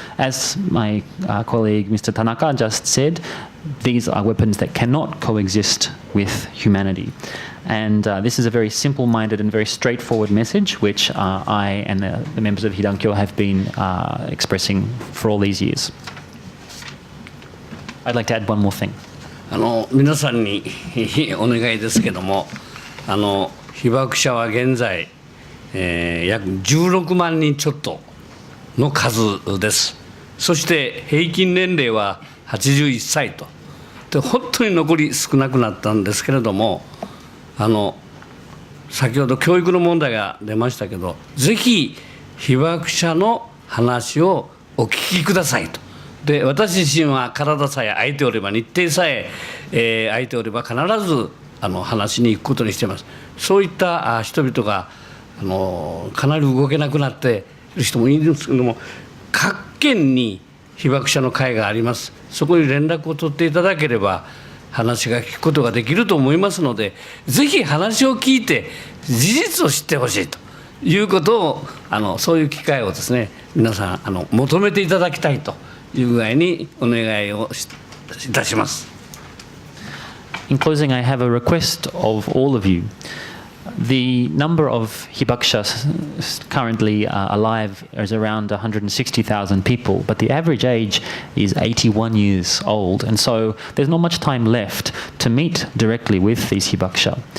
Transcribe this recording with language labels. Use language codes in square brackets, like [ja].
[en] As my colleague Mr. Tanaka just said, these are weapons that cannot coexist with humanity. And this is a very simple-minded and very straightforward message, which I and the members of Hidan have been expressing for all these years. I'd like to add one more thing. [ja] 皆さんにお願いですけども、被爆者は現在、約16万人ちょっとの数です。そして平均年齢は81歳と。で、本当に残り少なくなったんですけれども、先ほど教育の問題が出ましたけど、ぜひ被爆者の話をお聞きくださいと。で、私自身は体さえ空いておれば、日程さえ空いておれば必ず話に行くことにしています。そういった人々がかなり動けなくなっている人もいるんですけども、各県に被爆者の会があります。そこに連絡を取っていただければ話が聞くことができると思いますので、ぜひ話を聞いて事実を知ってほしいということをそういう機会をですね、皆さん求めていただきたいという具合にお願いをいたします。 [en] In closing, I have a request of all of you. The number of hibakusha currently alive is around 160,000 people, but the average age is 81 years old, and so there's not much time left to meet directly with these hibakusha.